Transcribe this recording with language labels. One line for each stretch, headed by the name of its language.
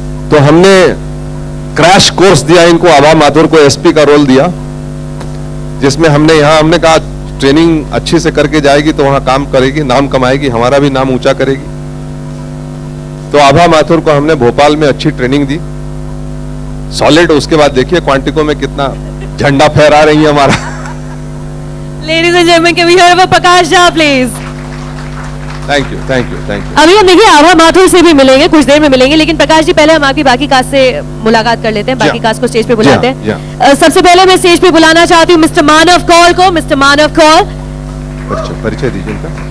Hindi: तो हमने crash course दिया इनको, आभा माथुर को एसपी का रोल दिया, जिसमें हमने कहा ट्रेनिंग अच्छी से करके जाएगी तो वहां काम करेगी, नाम कमाएगी, हमारा भी नाम ऊंचा करेगी। तो आभा माथुर को हमने भोपाल में अच्छी ट्रेनिंग दी, सॉलिड। उसके बाद देखिए क्वांटिको में कितना झंडा फहरा रही है हमारा।
English: Ladies and gentlemen, can we hear for Prakash Jha please? Thank you, thank you, thank you.
Hindi: अभी हम देखिए आभा माथुर से भी मिलेंगे, कुछ देर में मिलेंगे, लेकिन प्रकाश जी पहले हम आपकी बाकी कास्ट से मुलाकात कर लेते हैं, बाकी कास्ट को स्टेज पे बुलाते हैं। सबसे पहले मैं स्टेज पे बुलाना चाहती हूँ मिस्टर मानव कौल को। मिस्टर मानव कौल, परिचय दीजिए इनका।